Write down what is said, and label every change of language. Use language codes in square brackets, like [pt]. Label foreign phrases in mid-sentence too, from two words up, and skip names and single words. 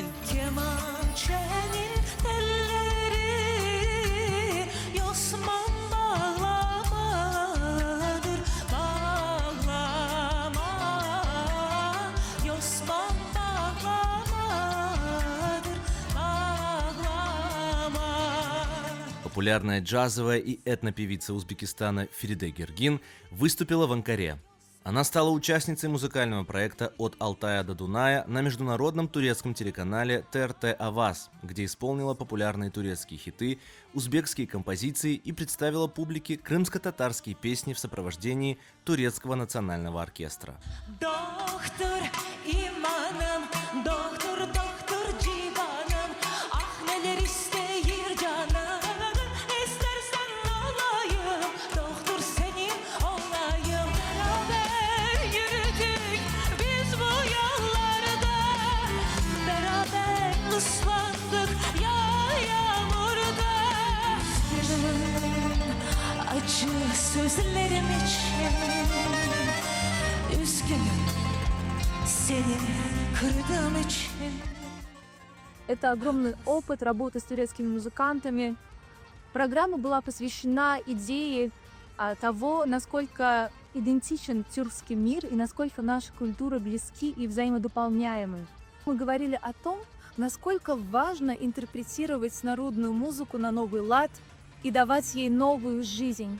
[tr] Kemançenin telleri Yosman bağlamadır, bağlama. Yosman bağlamadır, bağlama. [ru] Популярная джазовая и этнопевица Узбекистана Фериде Гиргин выступила в Анкаре. Она стала участницей музыкального проекта «От Алтая до Дуная» на международном турецком телеканале ТРТ Аваз, где исполнила популярные турецкие хиты, узбекские композиции и представила публике крымско-татарские песни в сопровождении турецкого национального оркестра. [tr] Doktor imanım, doktor doktor civanım, ah neler isteyir canım, istersen olayım, doktor senin olayım. Beraber yürüdük biz bu yollarda, beraber ıslandık yağmurda. Acı sözlerim için üzgünüm, seni kırdığım için. [ru] Это огромный опыт работы с турецкими музыкантами. Программа была посвящена идее того, насколько идентичен тюркский мир и насколько наши культуры близки и взаимодополняемы. Мы говорили о том, насколько важно интерпретировать народную музыку на новый лад и давать ей новую жизнь.